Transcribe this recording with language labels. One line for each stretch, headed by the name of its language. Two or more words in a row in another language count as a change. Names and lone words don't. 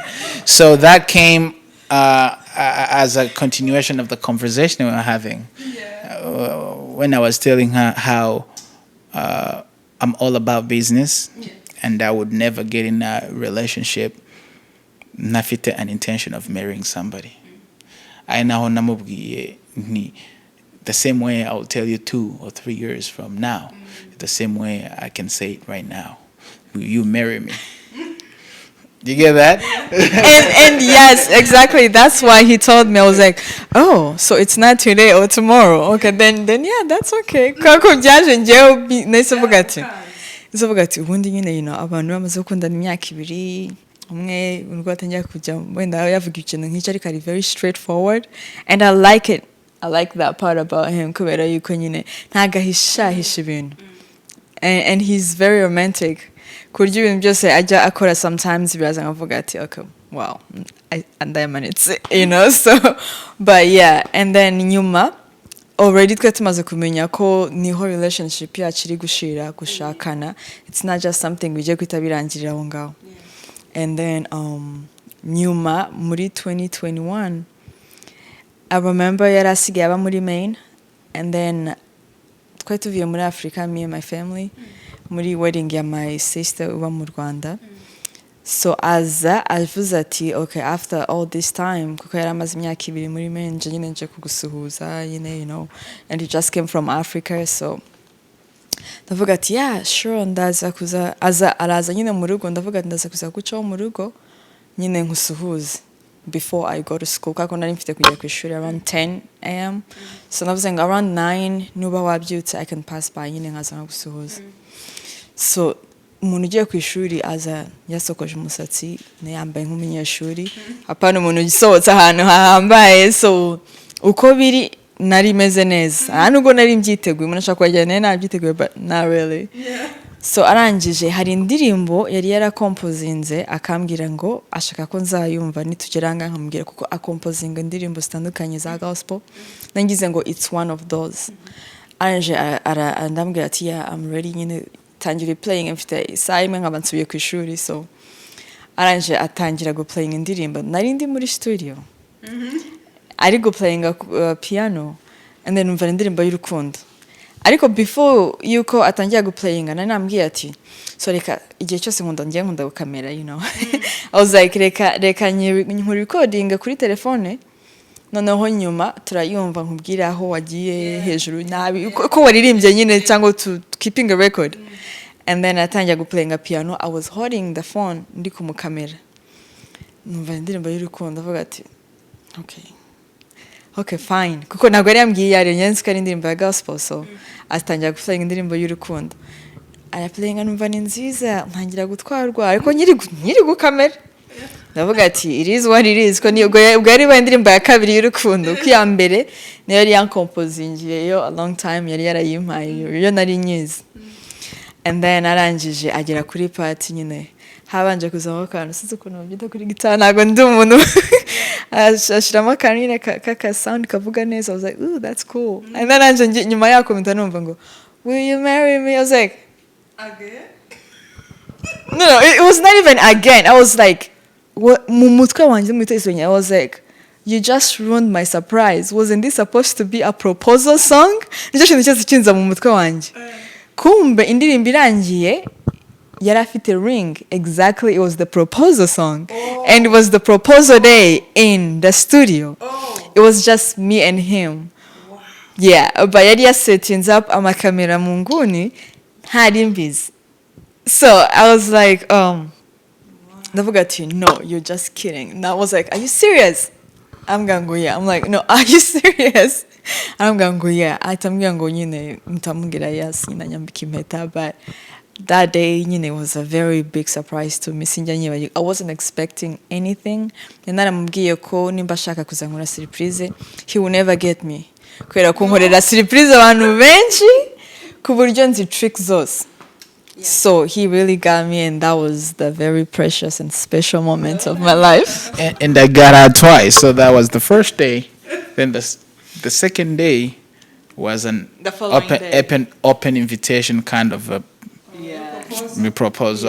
English: So that came as a continuation of the conversation we were having. Yeah. When I was telling her how I'm all about business, and I would never get in a relationship nafite an intention of marrying somebody. I
Kinyarwanda: naho namubwiye ni
English: the same way I will tell you 2 or 3 years from now. The same way I can say it right now. Will you marry me? You get that? and yes, exactly. That's why he told me. I was like, oh, so it's not today or tomorrow. Okay, then yeah, that's okay.
Kinyarwanda: Kako byaje njyewe nayivuga ati. Izovuga ati ubundi nyine abantu bamaze gukundana imyaka 2 umwe urwo atangiye kujya wenda yavuga ikintu nk'icyo ariko ari
English: very straightforward, and I like it. I like that part about him
Kinyarwanda: kubera yuko nyine ntagahishahisha ibintu,
English: and he's very romantic
Kinyarwanda: kurya ibintu byose ajya akora sometimes biraza nkavuga ati
English: okay wow
Kinyarwanda: ndayamanitse
English: you know so but yeah and then
Kinyarwanda: nyuma already twe tumaze kumenya ko niho relationship yacu iri gushira gushakana
English: it's not just something
Kinyarwanda: bijye kwita birangirira aho ngaho
English: and then
Kinyarwanda: nyuma muri 2021
English: I remember
Kinyarwanda: yari asigaye aba muri Maine
English: and then
Kinyarwanda: twari tuvuye muri Africa
English: me and my family
Kinyarwanda: muri wedding ya
English: my sister
Kinyarwanda: uba mu Rwanda so avuze ati
English: okay after all this time
Kinyarwanda: kuko yari amaze imyaka 2 muri Maine nyine nje kugusuhuza
English: you know and he just came from Africa so
Kinyarwanda: ndavuga ati
English: yeah sure
Kinyarwanda: ndaza kuza araza nyine mu rugo ndavuga ati ndaza kuza gucaho mu rugo nyine nkusuhuze
English: before I go to school
Kinyarwanda: kako nari mfite kujya ku ishuri
English: around 10 am so
Kinyarwanda: navuze ngo
English: around 9
Kinyarwanda: nuba wabyutse
English: I can pass by
Kinyarwanda: nyine nkaza gusuhuza so umuntu ugiye ku ishuri aza yasokoje umusatsi yambaye nk'umunyeshuri apana umuntu ugisohotse ahantu hahambaye so uko biri nari meze neza nubwo nari mbyiteguye umuntu ashaka kwajyana nabyiteguye
English: but not really so
Kinyarwanda: arangije hari indirimbo yari yarakompozinze akambwira ngo ashaka ko nzayumva nitugeranga nkamubwira kuko akompozinga indirimbo zitandukanye za gospel nangize ngo
English: it's one of those
Kinyarwanda: arangije ndambwira ati
English: yeah I'm ready
Kinyarwanda: nyine tangira playing mfite isaha imwe nkaba nsubiye ku ishuri so arangije atangira
English: go playing
Kinyarwanda: indirimbo nari ndi muri studio ari
English: go playing piano and then
Kinyarwanda: umva indirimbo y'urukundo ariko before yuko atangira
English: go playing
Kinyarwanda: nambwiye ati so reka igihe cyose nkunda gukamera
English: you know I was like
Kinyarwanda: reka nkuru recording kuri telefone noneho nyuma turayumva nkubwira aho wagiye hejuru nabi ko waririmbye nyine cyangwa
English: to keeping a record and then
Kinyarwanda: atangira
English: go playing a piano I was holding the phone
Kinyarwanda: ndi kumukamera numva indirimbo y'urukundo avuga ati
English: okay fine
Kinyarwanda: kuko ntabwo yari yambwiye yari nyenzi ko ari indirimbo ya gospel so atangira guplaying indirimbo y'urukundo playing numva ni nziza ntangira gutwarwa ariko nyiri gukamera ndavuga ati
English: it is what it is
Kinyarwanda: ko ubwo yari indirimbo ya kabiri y'urukundo ko ya mbere niyo yari yancomposingiye yo
English: a long time
Kinyarwanda: yari yarayimpaye yo nari nyizi
English: and then
Kinyarwanda: arangije agera kuri part nyine habanje kuzamo akantu sinzi ukuntu babyita kuri gitara ntabwo ndi umuntu ashiramo akantu nyine kaka sound kavuga neza
English: I was like ooh that's cool and then
Kinyarwanda: arangije nyuma yako mpita numva ngo
English: will you marry me I was like again no it was not even again I was like
Kinyarwanda: mu mutwe wanjye mu
English: I was like you just ruined my surprise wasn't this supposed to be a proposal song
Kinyarwanda: nicyo kintu cyose kinza mu mutwe wanjye kumbe indirimbo irangiye yari afite
English: ring exactly it was the proposal song and it was the proposal day in the studio it was just me and him yeah but
Kinyarwanda: yari yasetting up amakamera mu nguni ntari mbizi
English: so I was like
Kinyarwanda: ndavuga ati
English: no you're just kidding and I was like are you serious I'm going go yeah I'm like no are you serious I'm going go yeah
Kinyarwanda: atambwira ngo nyine mtamubwira
English: yes
Kinyarwanda: nyina nyambika impeta
English: but that day it was a very big surprise to me I wasn't expecting anything and
Kinyarwanda: naramubwiye ko nimba shaka kuzankora surprise
English: he will never get me
Kinyarwanda: kwera ko nkorera surprise abantu benshi ku buryo nzi tricks zose
English: so he really got me and that was the very precious and special moment of my life and I got her twice so that was the first day then the second day was an open invitation kind of a proposal.